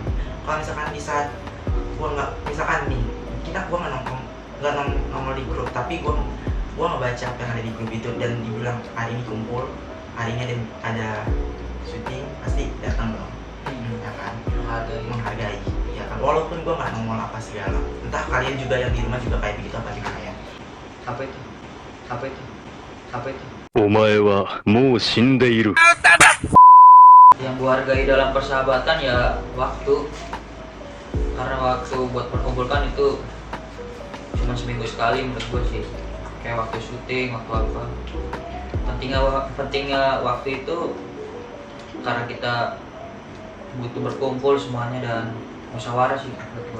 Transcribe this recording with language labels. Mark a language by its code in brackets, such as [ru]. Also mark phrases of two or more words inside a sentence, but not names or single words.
[id] Kalau misalkan di saat gue nggak, misalkan nih gue nggak nongol di grup, tapi gue nggak baca apa yang ada di grup itu dan dibilang hari ini kumpul, hari ini ada syuting, pasti datang dong, ya kan? Menghargai, ya kan? Walaupun gue nggak nongol apa segala, entah kalian juga yang di rumah juga kayak begitu apa gimana ya? Apa itu? Apa itu? Apa itu? [ja] お前はもう死んでいる。 [id] Yang gua hargai dalam persahabatan ya waktu. Karena waktu buat perkumpulkan itu cuma seminggu sekali menurut gua sih. Kayak waktu syuting, waktu apa. Pentingnya waktu itu karena kita butuh berkumpul semuanya dan musyawarah sih menurut gua.